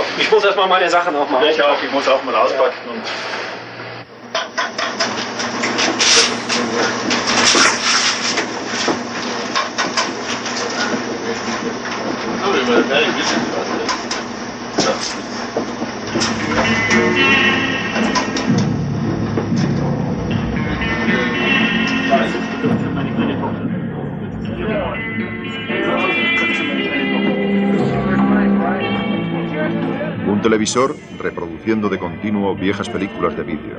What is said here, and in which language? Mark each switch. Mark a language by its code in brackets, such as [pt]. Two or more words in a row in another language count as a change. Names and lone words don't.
[de] Ich muss erstmal meine Sachen aufmachen. Ich muss auch mal auspacken und... Oh, ich will gar nicht wissen, was das ist. [es] Un televisor reproduciendo de continuo viejas películas de vídeo.